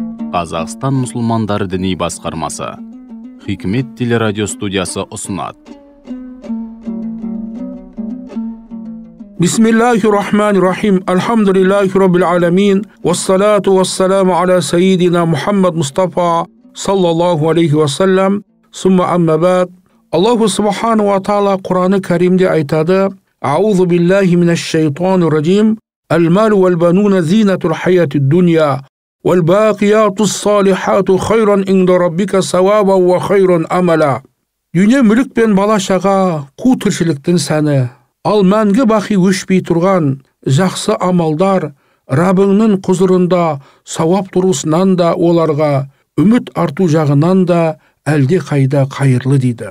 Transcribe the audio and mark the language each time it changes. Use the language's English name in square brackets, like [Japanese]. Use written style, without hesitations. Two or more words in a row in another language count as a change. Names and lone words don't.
[Kazakh] Қазақстан мұсылмандары діни басқармасы Хикмет телерадио студиясы ұсынады. [Arabic] بسم الله الرحمن الرحيم. الحمد لله رب العالمين والصلاة والسلام على سيدنا محمد مصطفى صلى الله عليه وسلم. ثم أما بعد الله سبحانه وتعالى [Kazakh] Құран-ы Кәримде айтады: [Arabic] أعوذ بالله من الشيطان الرجيم. المال والبنون زينة الحياة الدنيا. والباقيات الصالحات خير عند ربك ثوابا وخير أملا. [Kazakh] Дүние мүлік пен бала-шаға қу тіршіліктің сәні. Ал мәңгі бақи өшпей тұрған жақсы амалдар Раббыңның құзырында сауап тұрысынан да оларға үміт арту жағынан да әлде қайда қайырлы дейді.